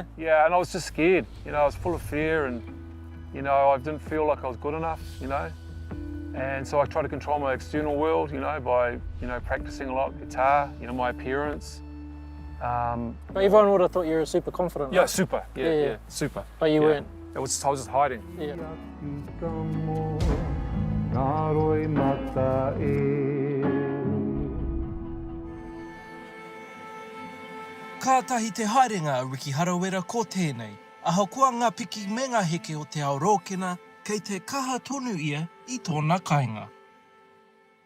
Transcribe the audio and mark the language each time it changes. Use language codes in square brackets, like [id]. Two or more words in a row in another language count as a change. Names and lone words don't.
[en] Yeah, and I was just scared, you know, I was full of fear and, you know, I didn't feel like I was good enough, you know. And so I tried to control my external world, you know, by, you know, practicing a lot guitar, you know, my appearance. But everyone would have thought you were super confident, Yeah, right? super, yeah, super. But you weren't. I was just hiding. Yeah. [mi] Kātahi te haerenga a Riki Harawira ko tēnei. Aho kua ngā piki me ngā heke o te ao rōkena, kei te kaha tonu ia I tōna kāinga.